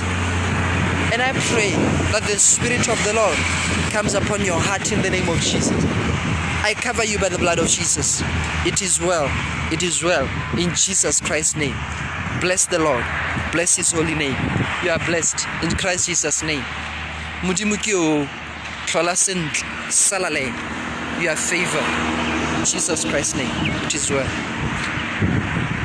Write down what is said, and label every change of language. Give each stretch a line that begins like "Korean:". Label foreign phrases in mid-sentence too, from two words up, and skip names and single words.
English: And I pray that the Spirit of the Lord comes upon your heart in the name of Jesus. I cover you by the blood of Jesus. It is well. It is well. In Jesus Christ's name. Bless the Lord. Bless His holy name. You are blessed in Christ Jesus' name.
Tswana: MODIMO ke o tlhola sentle salale.
English: You are favored. In Jesus Christ's name. It is well.